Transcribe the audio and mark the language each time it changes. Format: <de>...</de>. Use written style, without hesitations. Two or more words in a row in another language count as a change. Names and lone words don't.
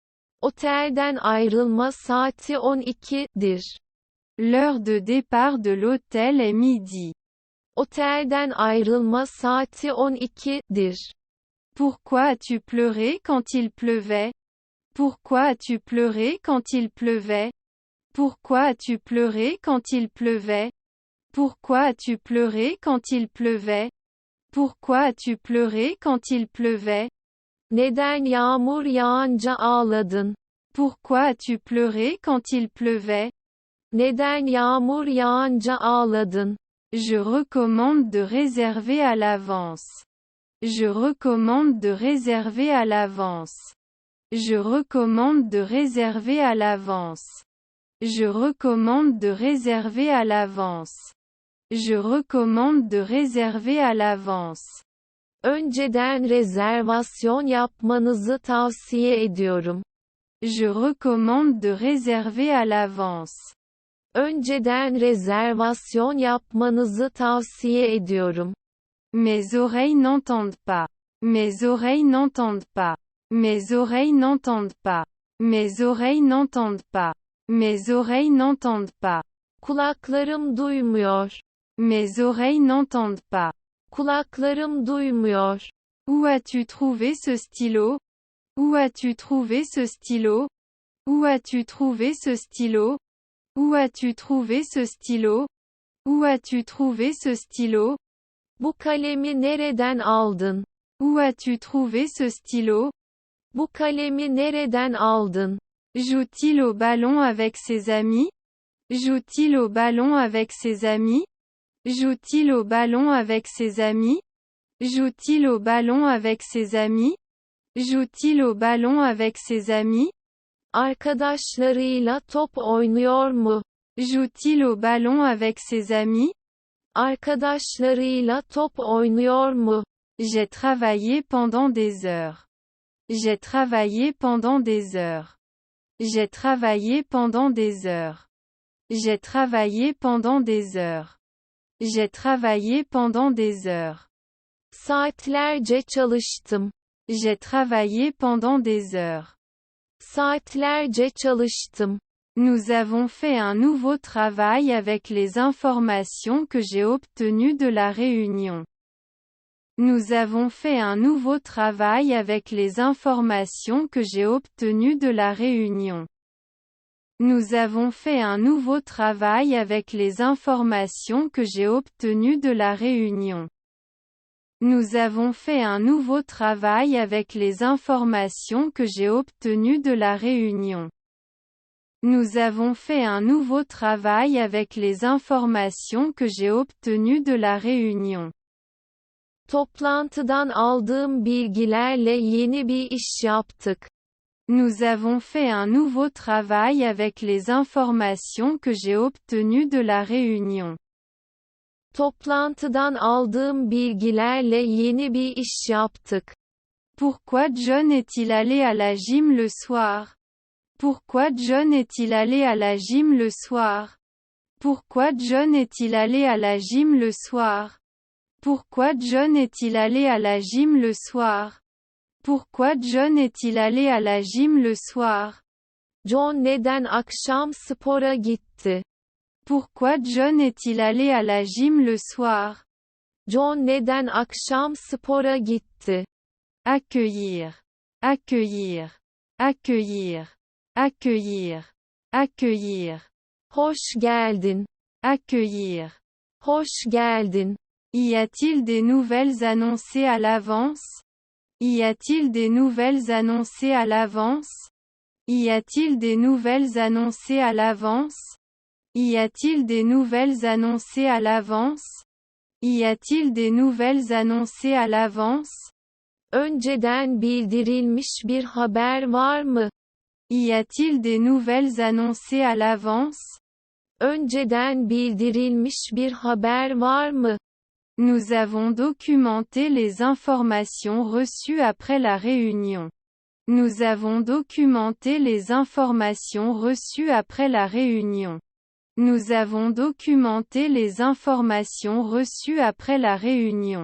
<tr>Otelden ayrılma saati 12'dir.</tr> <fr>L'heure de départ de l'hôtel est midi.</fr> <tr>Otelden ayrılma saati 12'dir.</tr> <fr>Pourquoi as-tu pleuré quand il pleuvait? Pourquoi as-tu pleuré quand il pleuvait? Pourquoi as-tu pleuré quand il pleuvait? Pourquoi as-tu pleuré quand il pleuvait? Pourquoi as-tu pleuré quand il pleuvait?</fr> <tr>Neden yağmur yağınca ağladın?</tr> <fr>Pourquoi as-tu pleuré quand il pleuvait?</fr> <tr>Neden yağmur yağınca ağladın?</tr> <fr>Je recommande de réserver à l'avance. Je recommande de réserver à l'avance. Je recommande de réserver à l'avance. Je recommande de réserver à l'avance. Je recommande de réserver à l'avance.</fr> <tr>Önceden rezervasyon yapmanızı tavsiye ediyorum.</tr> <fr>Je recommande de réserver à l'avance.</fr> <tr>Önceden rezervasyon yapmanızı tavsiye ediyorum.</tr> <fr>Mes oreilles n'entendent pas. Mes oreilles n'entendent pas. Mes oreilles n'entendent pas. Mes oreilles n'entendent pas. Mes oreilles n'entendent pas.</fr> <tr>Kulaklarım duymuyor.</tr> <fr>Mes oreilles n'entendent pas.</fr> <tr>Kulaklarım duymuyor.</tr> <fr>Où as-tu trouvé ce stylo? Où as-tu trouvé ce stylo? Où as-tu trouvé ce stylo? Où as-tu trouvé ce stylo? Où as-tu trouvé ce stylo?</fr> <tr>Bu kalemi nereden aldın?</tr> <fr>Où as-tu trouvé ce stylo?</fr> <tr>Bu kalemi nereden aldın?</tr> <fr>Joue-t-il au ballon avec ses amis? Joue-t-il au ballon avec ses amis? Joue-t-il au ballon avec ses amis? Joue-t-il au ballon avec ses amis? Joue-t-il au ballon avec ses amis?</fr> <tr>Arkadaşlarıyla top oynuyor mu?</tr> <fr>Joue-t-il au ballon avec ses amis?</fr> <tr>Arkadaşlarıyla top oynuyor mu?</tr> <fr>J'ai travaillé pendant des heures. J'ai travaillé pendant des heures. J'ai travaillé pendant des heures. J'ai travaillé pendant des heures. J'ai travaillé pendant des heures.</fr> <tr>Saatlerce çalıştım.</tr> <fr>J'ai travaillé pendant des heures.</fr> <tr>Saatlerce çalıştım.</tr> <fr>Nous avons fait un nouveau travail avec les informations que j'ai obtenues de la réunion. Nous avons fait un nouveau travail avec les informations que j'ai obtenues de la réunion. Nous avons fait un nouveau travail avec les informations que j'ai obtenues de la réunion. Nous avons fait un nouveau travail avec les informations que j'ai obtenues de la réunion. Nous avons fait un nouveau travail avec les informations que j'ai obtenues de la réunion.</fr> <tr>Toplantıdan aldığım bilgilerle yeni bir iş yaptık.</tr> <fr>Nous avons fait un nouveau travail avec les informations que j'ai obtenues de la réunion.</fr> <tr>Toplantıdan aldığım bilgilerle yeni bir iş yaptık.</tr> <fr>Pourquoi John est-il allé à la gym le soir? Pourquoi John est-il allé à la gym le soir? Pourquoi John est-il allé à la gym le soir? Pourquoi John est-il allé à la gym le soir? Pourquoi John est-il allé à la gym le soir?</fr> <tr>John neden akşam spora gitti?</tr> <fr>Pourquoi John est-il allé à la gym le soir?</fr> <tr>John neden akşam spora gitti?</tr> <fr>Accueillir. Accueillir. Accueillir. Accueillir. Accueillir.</fr> <tr>Hoş geldin.</tr> <fr>Accueillir.</fr> <tr>Hoş geldin.</tr> <fr>Y a-t-il des nouvelles annoncées à l'avance? Y a-t-il des nouvelles annoncées à l'avance? Y a-t-il des nouvelles annoncées à l'avance? Y a-t-il des nouvelles annoncées à l'avance? Y a-t-il des nouvelles annoncées à l'avance?</fr> <tr>Önceden bildirilmiş bir haber var mı?</tr> <fr>Y a-t-il des nouvelles annoncées à l'avance?</fr> <tr>Önceden bildirilmiş bir haber var mı?</tr> <fr>Nous avons documenté les informations reçues après la réunion. Nous avons documenté les informations reçues après la réunion. Nous avons documenté les informations reçues après la réunion.</fr>